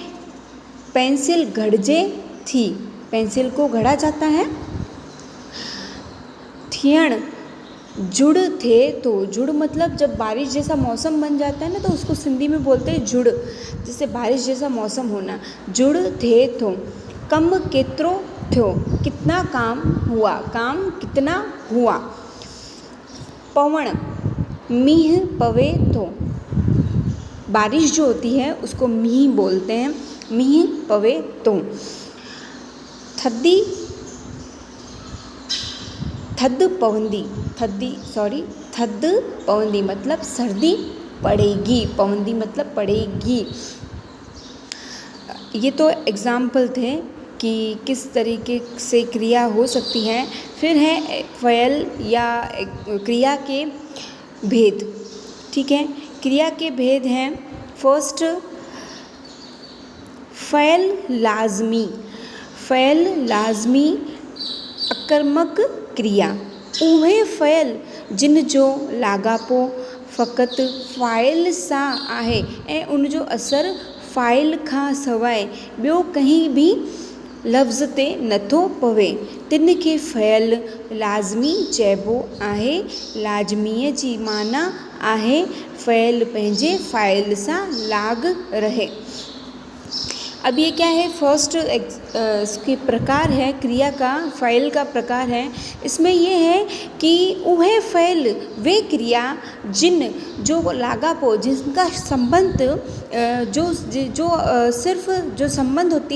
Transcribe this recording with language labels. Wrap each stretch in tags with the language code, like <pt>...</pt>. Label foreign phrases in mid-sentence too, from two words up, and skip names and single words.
<sd>पेंसिल घड़जे थी,</sd> <hi>पेंसिल को घड़ा जाता है।</hi> <sd>थियण जुड़ थे तो,</sd> <hi>जुड़ मतलब जब बारिश जैसा मौसम बन जाता है ना, तो उसको सिंधी में बोलते हैं जुड़, जैसे बारिश जैसा मौसम होना।</hi> <sd>जुड़ थे तो कम केतिरो थियो,</sd> <hi>कितना काम हुआ, काम कितना हुआ।</hi> <sd>पवण मींह पवे तो,</sd> <hi>बारिश जो होती है उसको मींह बोलते हैं,</hi> <sd>मींह पवे तो। थद पवंदी, थद पवंदी</sd> <hi>मतलब सर्दी पड़ेगी, पवंदी मतलब पड़ेगी। ये तो एग्जाम्पल थे कि किस तरीके से क्रिया हो सकती है। फिर है फेल या क्रिया के भेद, ठीक है। क्रिया के भेद हैं, फर्स्ट फेल लाजमी आकर्मक क्रिया।</hi> <sd>उहे फेल जिन जो लागापो फ़क़ति फ़ाइल सां आहे ऐं उन जो असरु फ़ाइल खां सवाइ ॿियो कंहिं बि लफ़्ज़ ते नथो पवे, तिन खे फेल लाज़मी चइबो आहे। लाज़मीअ जी माना आहे फेल पंहिंजे फ़ाइल सां लाग रहे।</sd> <hi>अब ये क्या है, फर्स्ट इसके प्रकार है क्रिया का, फ़ाइल का प्रकार है। इसमें ये है कि</hi> <sd>उहे फ़ैल वे क्रिया जिन जो लागापो,</sd> <hi>जिनका संबंध सिर्फ जो संबंध होती</hi>